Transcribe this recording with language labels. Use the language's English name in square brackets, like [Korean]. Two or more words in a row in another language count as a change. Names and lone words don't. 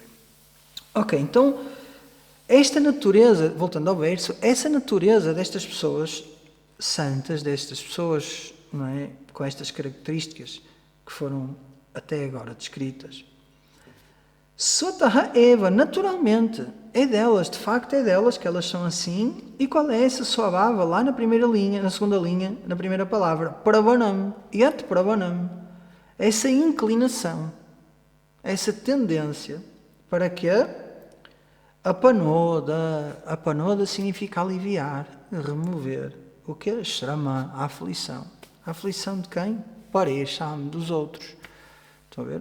[Portuguese] Ok, então, esta natureza, voltando ao verso, essa natureza destas pessoas santas, destas pessoas, não é? Com estas características que foram até agora descritas, [Sanskrit] स्वतः एव, [Portuguese] naturalmente, é delas, de facto é delas que elas são assim. E qual é essa swabhava? Lá na primeira linha, na segunda linha, na primeira palavra, [Sanskrit] प्रवणम्, यत् प्रवणम्. [Portuguese] Essa inclinação, essa tendência para que a panoda significa aliviar, remover. O que é? Shrama, a aflição. A aflição de quem? Paresham, dos outros. Estão a ver?